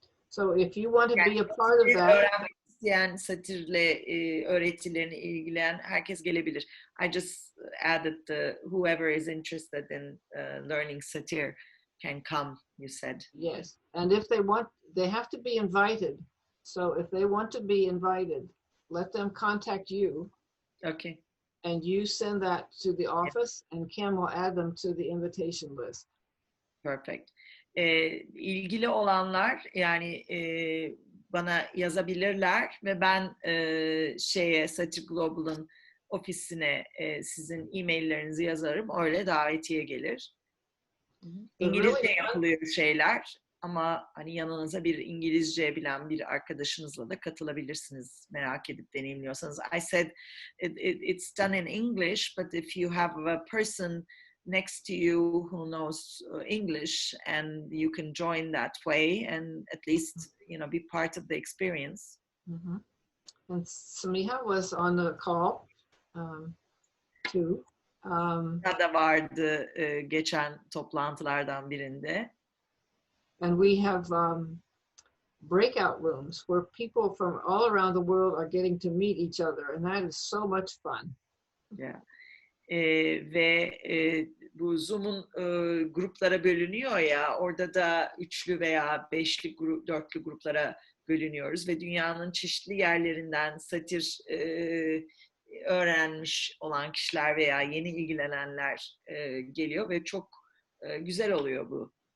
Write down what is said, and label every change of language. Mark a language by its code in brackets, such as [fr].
[en] So if you want to be a part of that, [tr] öğrenmek isteyen, Satir'le öğretilerini ilgilen herkes gelebilir. [en] I just added whoever is interested in learning Satir can come, you said. Yes, and if they want, they have to be invited. So if they want to be invited, let them contact you. Okay. And you send that to the office, and Kim will add them to the invitation list. Perfect. [tr] İlgili olanlar yani bana yazabilirler ve ben Satir Global'ın ofisine sizin e-maillerinizi yazarım. Öyle davetiye gelir. İngilizce yapılıyor şeyler ama hani yanınıza bir İngilizce bilen bir arkadaşınızla da katılabilirsiniz merak edip deneyimliyorsanız. [en] I said it's done in English, but if you have a person next to you who knows English, and you can join that way and at least be part of the experience. Mm-hmm. And Samiha was on the call too. [tr] Da vardı geçen toplantılardan birinde. [en] And we have breakout rooms where people from all around the world are getting to meet each other, and that is so much fun. Yeah. [tr] Ve bu Zoom'un gruplara bölünüyor ya, orada da üçlü veya beşli dörtlü gruplara bölünüyoruz ve dünyanın çeşitli yerlerinden satir öğrenmiş olan kişiler veya yeni ilgilenenler geliyor ve çok güzel oluyor bu.